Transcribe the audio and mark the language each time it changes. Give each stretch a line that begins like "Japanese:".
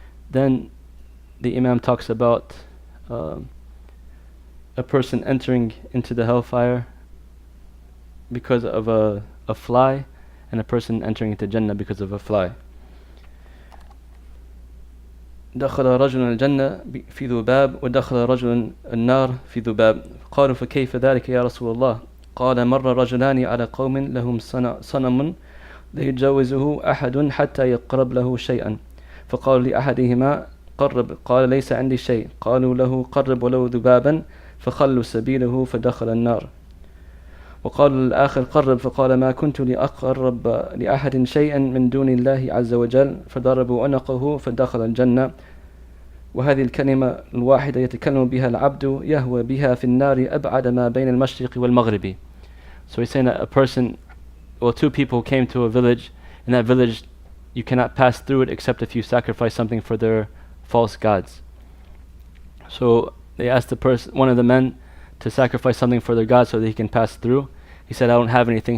English: Then the Imam talks about a person entering into the hellfire because of a fly, and a person entering into Jannah because of a fly.
Arabic: دخل رجل الجنة في ذباب ودخل رجل النار في ذباب قالوا فكيف ذلك يا رسول الله قال مر رجلان على قوم لهم صنم لا يجاوزه أحد حتى يقرب له شيئا فقالوا لأحدهما قرب قال ليس عندي شيء قالوا له قرب ولو ذبابا فخلوا سبيله فدخل النار وقال الآخر قرب فقال ما كنت لأقرب لأحد شيئا من دون الله عز وجل فضربوا عنقه فدخل الجنة وهذه الكلمة الواحدة يتكلم بها العبد يهوى بها في النار أبعد ما بين المشرق والمغرب.
English: So he's saying that two people came to a village. In that village you cannot pass through it except if you sacrifice something for their false gods. So they asked one of the men to sacrifice something for their god so that he can pass through. He said, I don't have anything.